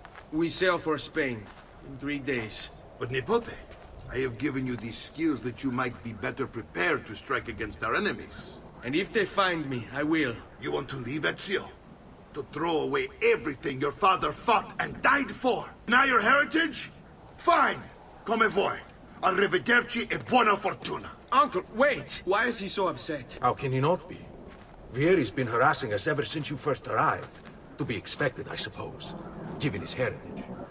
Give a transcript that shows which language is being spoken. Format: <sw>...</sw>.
<en>We sail for Spain in 3 days. But Nipote, I have given you these skills that you might be better prepared to strike against our enemies. And if they find me, I will. You want to leave, Ezio? To throw away everything your father fought and died for? Now your heritage? Fine!</en> <it>Come vuoi. Arrivederci e buona fortuna.</it> <en>Uncle, wait! Why is he so upset? How can he not be? Vieri's been harassing us ever since you first arrived. To be expected, I suppose, given his heritage.</en>